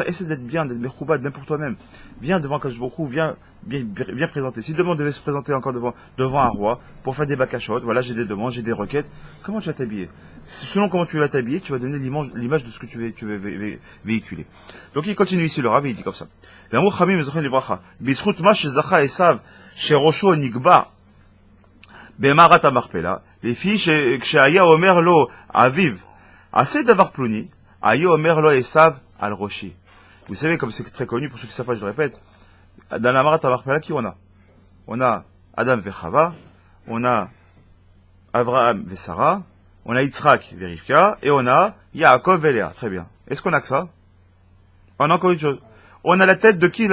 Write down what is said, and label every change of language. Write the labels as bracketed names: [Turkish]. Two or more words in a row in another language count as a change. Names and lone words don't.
[French] Essaie d'être bien, d'être mechoubad, même pour toi-même. Viens devant [Hebrew] קדוש ברוך הוא, [French] viens présenter. Si demain on devait se présenter encore devant un roi, pour faire des bakashot, voilà, j'ai des demandes, j'ai des requêtes, comment tu vas t'habiller? Selon comment tu vas t'habiller, tu vas donner l'image de ce que tu veux véhiculer. Donc il continue ici, le Rav, il dit comme ça. [Hebrew] במערת המכפלה, לפי שכשהיה אומר לו אביו, עשה דבר פלוני, היה אומר לו עשיו על ראשי. [French] Vous savez, comme c'est très connu, pour ceux qui savent pas, je le répète, dans la Marat HaMachpelah, qui on a? On a Adam et Chava, on a Avraham et Sarah, on a Yitzhak et Rivka, et on a Yaakov et Léa. Très bien. Est-ce qu'on a que ça? On a encore une chose. On a la tête de qui?